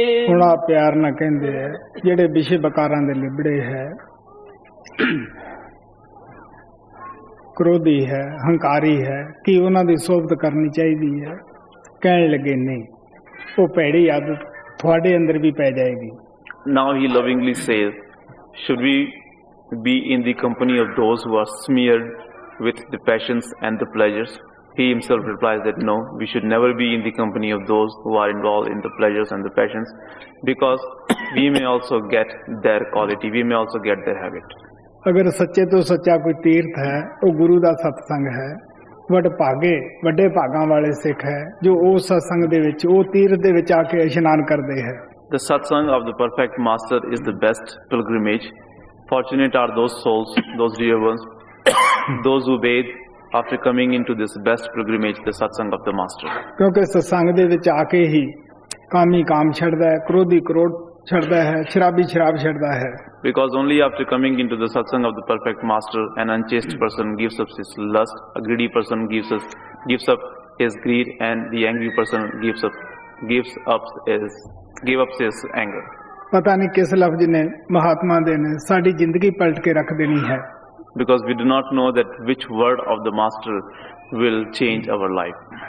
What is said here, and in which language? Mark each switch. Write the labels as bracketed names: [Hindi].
[Punjabi] ਹੁਣ ਆ ਪਿਆਰ ਨਾਲ ਕਹਿੰਦੇ ਹੈ ਜਿਹੜੇ ਵਿਸ਼ੇ ਬਕਾਰਾਂ ਦੇ ਲਿਬੜੇ ਹੈ, ਕ੍ਰੋਧੀ ਹੈ, ਹੰਕਾਰੀ ਹੈ, ਕਿ ਉਹਨਾਂ ਦੀ ਸੋਭਤ ਕਰਨੀ ਚਾਹੀਦੀ ਹੈ। ਕਹਿਣ ਲੱਗੇ ਨਹੀਂ, ਉਹ ਭੈੜੀ ਆਦਤ ਤੁਹਾਡੇ ਅੰਦਰ ਵੀ ਪੈ ਜਾਏਗੀ। [English] Now he lovingly says, should we be in the company of those who are smeared with the passions and the pleasures? He himself replies that no, we should never be in the company of those who are involved in the pleasures and the passions, because we may also get their quality, we may also get their habit. [Punjabi] ਅਗਰ ਸੱਚੇ ਤੋਂ ਸੱਚਾ ਕੋਈ ਤੀਰਥ ਹੈ, ਉਹ ਗੁਰੂ ਦਾ ਸਤਸੰਗ ਹੈ। ਵੱਡੇ ਭਾਗਾਂ ਵਾਲੇ ਸਿੱਖ ਹੈ ਜੋ ਉਸ ਸਤਸੰਗ ਦੇ ਵਿੱਚ, ਉਹ ਤੀਰਥ ਦੇ ਵਿੱਚ ਆ ਕੇ ਇਸ਼ਨਾਨ ਕਰਦੇ ਹੈ। [English] The satsang of the perfect master is the best pilgrimage. Fortunate are those souls, those dear ones, those who bathe after coming into this best pilgrimage, the satsang of the master. [Punjabi] ਕਿਉਂਕਿ ਸਤਸੰਗ ਦੇ ਵਿੱਚ ਆ ਕੇ ਹੀ ਕਾਮੀ ਕਾਮ ਛੱਡਦਾ ਹੈ, ਕ੍ਰੋਧੀ ਕ੍ਰੋਧ ਛੱਡਦਾ ਹੈ, ਸ਼ਰਾਬੀ ਸ਼ਰਾਬ ਛੱਡਦਾ ਹੈ। [English] Because only after coming into the satsang of the perfect master, an unchaste person gives up his lust, a greedy person gives up his greed, and the angry person gives up his anger. [Punjabi] ਪਤਾ ਨਹੀਂ ਕਿਸ ਲਫ਼ਜ਼ ਨੇ ਮਹਾਤਮਾ ਦੇ ਨੇ ਸਾਡੀ ਜ਼ਿੰਦਗੀ ਪਲਟ ਕੇ ਰੱਖ ਦੇਣੀ ਹੈ। [English] Because we do not know that which word of the master will change our life.